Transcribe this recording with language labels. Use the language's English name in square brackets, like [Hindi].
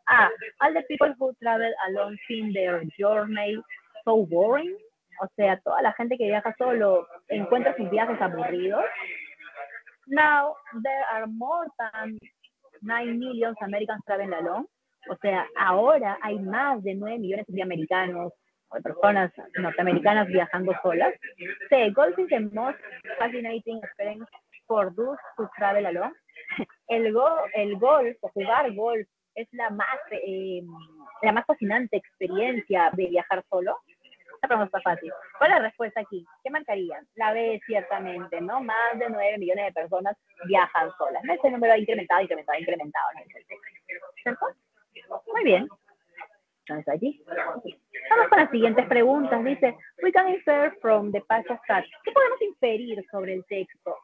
[English] A, all the people who travel alone find their journey so boring. [Spanish] O sea, toda la gente que viaja solo encuentra sus viajes aburridos. [English] Now, there are more than 9 million Americans traveling alone. [Spanish] O sea, ahora hay más de 9 millones de americanos o de personas norteamericanas viajando solas. [English] C, golf is the most fascinating experience for those who travel alone. [Spanish] El golf, o jugar golf, es la más fascinante experiencia de viajar solo. Esta pregunta está fácil. ¿Cuál es la respuesta aquí? ¿Qué marcarían? La B, ciertamente, ¿no? Más de 9 millones de personas viajan solas. ¿No? Ese número ha incrementado. ¿No? ¿Cierto? Muy bien. Entonces allí. Vamos con las siguientes preguntas. [English] Dice, we can infer from the passage that. [Spanish] ¿Qué podemos inferir sobre el texto?